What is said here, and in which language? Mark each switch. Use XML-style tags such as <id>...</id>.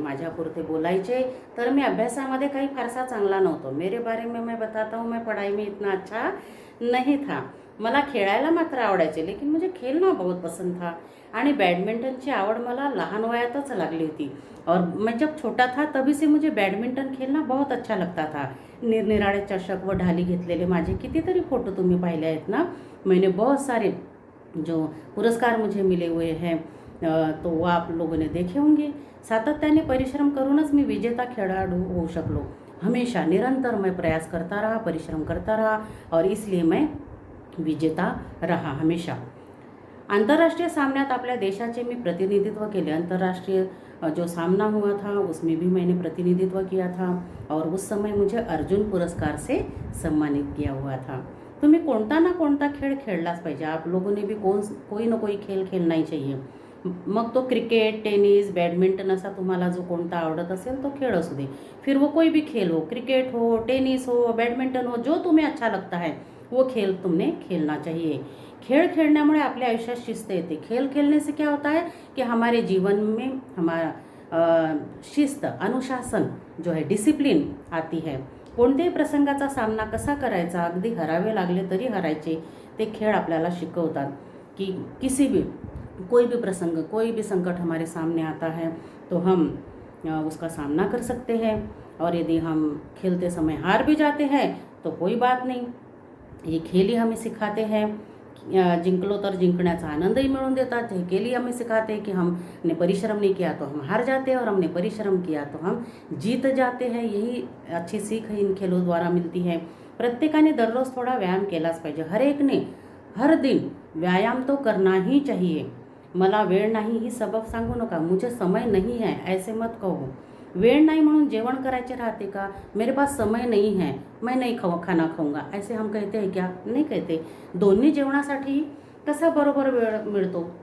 <mr>माझ्यापुरते बोलायचे तर मी अभ्यासामध्ये काही फारसा चांगला नव्हतो,</mr> <hi>मेरे बारे में मैं बताता हूँ, मैं पढ़ाई में इतना अच्छा नहीं था।</hi> <mr>मला खेळायला मात्र आवडायचे,</mr> <hi>लेकिन मुझे खेलना बहुत पसंद था</hi> <mr>आणि बैडमिंटनची आवड मला लहान वयातच लागली होती।</mr> <hi>और मैं जब छोटा था तभी से मुझे बैडमिंटन खेलना बहुत अच्छा लगता था।</hi> <mr>निरनिराळे चषक व ढाली घेतलेले माझे कितीतरी फोटो तुम्ही पाहिले आहेत ना।</mr> <hi>मैंने बहुत सारे जो पुरस्कार मुझे मिले हुए हैं तो वो आप लोगों ने देखे होंगे।</hi> <mr>सातत्याने परिश्रम करूनच मी विजेता खेळाडू होऊ शकलो।</mr> <hi>हमेशा निरंतर मैं प्रयास करता रहा, परिश्रम करता रहा और इसलिए मैं विजेता रहा हमेशा।</hi> <mr>अंतर्राष्ट्रीय सामन्यात आपल्या देशाचे मी प्रतिनिधित्व केले।</mr> <hi>अंतर्राष्ट्रीय जो सामना हुआ था उसमें भी मैंने प्रतिनिधित्व किया था और उस समय मुझे अर्जुन पुरस्कार से सम्मानित किया हुआ था।</hi> <mr>तुम्ही कोणता ना कोणता खेळ खेळलाच पाहिजे।</mr> <hi>आप लोगों ने भी कोई ना कोई खेल खेलना ही चाहिए।</hi> <mr>मग तो क्रिकेट, टेनिस, बैडमिंटन असा तुम्हाला जो कोणता आवडत असेल तो खेळ असू दे,</mr> <hi>फिर वो कोई भी खेल हो, क्रिकेट हो, टेनिस हो, बैडमिंटन हो, जो तुम्हें अच्छा लगता है वो खेल तुमने खेलना चाहिए।</hi> <mr>खेल खेलण्यामुळे आपल्या आयुष्यात शिस्त येते।</mr> <hi>खेल खेलने से क्या होता है कि हमारे जीवन में हमारा शिस्त, अनुशासन जो है, डिसिप्लिन आती है।</hi> <mr>कोणत्याही प्रसंगाचा सामना कसा करायचा, अगदी हरावे लागले तरी हरायचे, ते खेळ आपल्याला शिकवतात की</mr> <hi>कोई भी प्रसंग, कोई भी संकट हमारे सामने आता है तो हम उसका सामना कर सकते हैं। और यदि हम खेलते समय हार भी जाते हैं तो कोई बात नहीं, ये खेल ही हमें सिखाते हैं।</hi> <mr>जिंकलो तर जिंकण्याचा आनंदही मिळवून देतात।</mr> <hi>हे खेल ही हमें सिखाते हैं कि हमने परिश्रम नहीं किया तो हम हार जाते हैं और हमने परिश्रम किया तो हम जीत जाते हैं। यही अच्छी सीख इन खेलों द्वारा मिलती है।</hi> <mr>प्रत्येकाने दररोज थोड़ा व्यायाम केलाच पाहिजे।</mr> <hi>हर एक ने हर दिन व्यायाम तो करना ही चाहिए।</hi> <mr>मला वेळ नाही ही सबब सांगू नका,</mr> <hi>मुझे समय नहीं है ऐसे मत कहो।</hi> <mr>वेळ नाही म्हणून जेवण करायचे राहते का?</mr> <hi>मेरे पास समय नहीं है, मैं नहीं खाना खाऊंगा, ऐसे हम कहते हैं क्या? नहीं कहते.</hi> <mr>दोन्ही जेवणासाठी कसा बरोबर वेळ मिळतो?</mr>